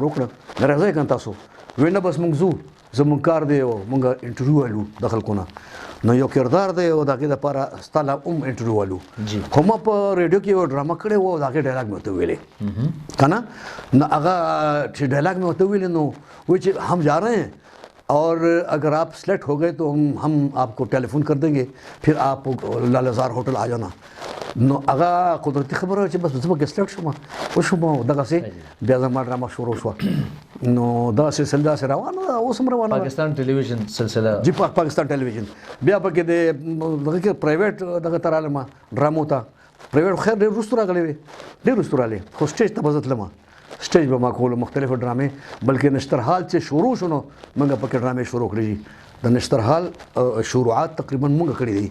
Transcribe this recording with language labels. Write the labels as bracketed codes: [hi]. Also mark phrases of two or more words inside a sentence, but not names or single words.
[ps] وکړه راځئ که تاسو وایي نه بس موږ ځو زموږ کار دی او موږ انټرویو والو د خلکو نه نو یو کردار دی او د هغې دپاره ستا لا هم انټرویو والو خو ما په ریډیو کې یو ډرامه کړې وه او د هغې ډایلاګ مې ورته ویلې که نه نو هغه چې ډایلاګ مې ورته ویلې نو وایي چې [ur] هم جا رہے ہیں اور اگر آپ سلیکٹ ہو گئے تو ہم آپ کو ٹیلیفون کر دیں گے پھر آپ لالزار ہوٹل آ جانا [ps] نو هغه قدرتي خبره چې بس زه به سلیکټ شوم وشوم دغسې بیا زما ډرامه شروع شوه نو دا سلسله داسې روانه ده اوس هم روانه ده پاکستان ټلویزیون سلسله جی پاکستان ټلویزیون بیا پکې د دغه کې پرایویټ دغه ته رالم ډرامو ته پرایویټ خیر ډېر وروسته راغلی وې ډېر وروسته راغلی خو سټیج ته به زه تلم سټیج به ما کولو مختلفو ډرامې بلکې نشترحال چې شروع شو نو موږ پکې ډرامې شروع کړې دي د نشترحال شروعات تقریبا موږ کړي دي